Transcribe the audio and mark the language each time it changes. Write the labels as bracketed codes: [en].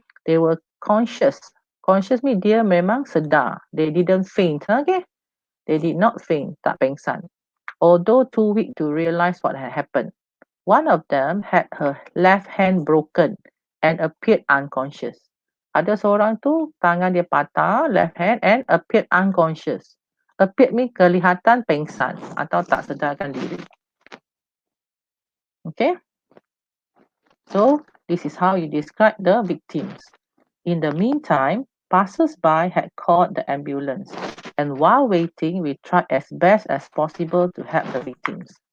[en] They were conscious. Conscious means [ms] dia memang sedar. [en] They didn't faint. Okay, they did not faint, [ms] tak pengsan. [en] Although too weak to realize what had happened. One of them had her left hand broken and appeared unconscious. [ms] Ada seorang tu tangan dia patah, [en] left hand, and appeared unconscious. Appeared means [ms] kelihatan pengsan atau tak sedarkan diri. [en] Okay, so this is how you describe the victims. In the meantime, passers-by had called the ambulance, and while waiting, we tried as best as possible to help the victims.